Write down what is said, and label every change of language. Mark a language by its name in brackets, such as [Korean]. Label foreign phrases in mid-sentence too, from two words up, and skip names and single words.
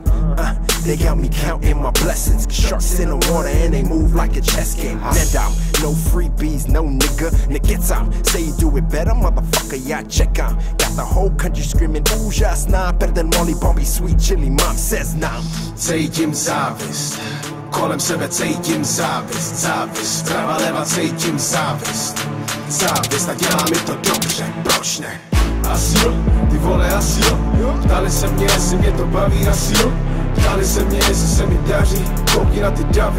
[English] They got me counting my blessings. Sharks in the water and they move like a chess game. Net out, no freebies, no nigga. Gets out, say you do it better, motherfucker, yeah, check out. Got the whole country screaming, ooh, just nah. Better than Molly Bobby, sweet chili, mom says nah. [Czech] Cítím závist, kolem sebe cítím závist. Závist, prava leva cítím závist. Závist a dělá mi to dobře, proč ne? Asi jo, ty vole asi jo. Ptali se mě, jestli mě to baví, asi jo. Ptali se mě, jestli se mi daří, koukni na ty davy.